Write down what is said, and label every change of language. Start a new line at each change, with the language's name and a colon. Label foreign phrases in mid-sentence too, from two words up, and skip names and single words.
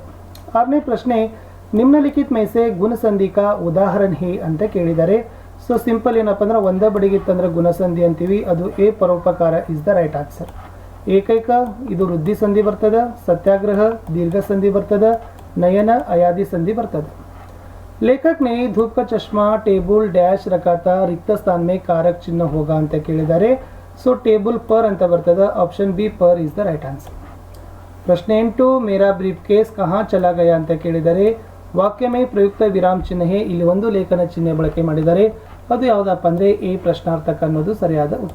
Kannada: 6ನೇ ಪ್ರಶ್ನೆ,
Hindi: निम्नलिखित में से गुणसंधि का उदाहरण है
Kannada: ಅಂತ ಕೇಳಿದ್ದಾರೆ.
English: so simple
Kannada: ಏನಪ್ಪ ಅಂದ್ರೆ ಒಂದ ಬಡಿಗಿತ್ತಂದ್ರೆ ಗುಣಸಂಧಿ ಅಂತೀವಿ, ಅದು ಎ ಪರೋಪಕಾರ
English: is the right answer.
Kannada: ಏಕೈಕ ಇದು ವೃದ್ಧಿ ಸಂಧಿ ಬರ್ತದೆ. ಸತ್ಯಾಗ್ರಹ ದೀರ್ಘ ಸಂಧಿ ಬರ್ತದೆ. ನಯನ ಅಯಾದಿ ಸಂಧಿ ಬರ್ತದೆ.
Hindi: लेखक ने धूप का चश्मा टेबल डैश रखा था, रिक्त स्थान में कारक चिन्ह होगा
Kannada: ಅಂತ ಕೇಳಿದ್ದಾರೆ. ಸೊ
Hindi: टेबल पर
Kannada: ಅಂತ ಬರ್ತದೆ.
English: option B
Kannada: ಪರ್
English: is the right answer.
Kannada: ಪ್ರಶ್ನೆ 8,
Hindi: मेरा ब्रीफ़ केस कहाँ चला गया
Kannada: ಅಂತ ಕೇಳಿದ್ದಾರೆ.
Hindi: वाक्य में प्रयुक्त विराम चिह्न है.
Kannada: ಇಲ್ಲಿ ಒಂದು ಲೇಖನ ಚಿಹ್ನೆ ಬಳಕೆ ಮಾಡಿದ್ದಾರೆ. ಅದು ಯಾವುದಪ್ಪ ಅಂದ್ರೆ ಎ ಪ್ರಶ್ನಾರ್ಥಕ ಅನ್ನೋದು ಸರಿಯಾದ ಉತ್ತರ.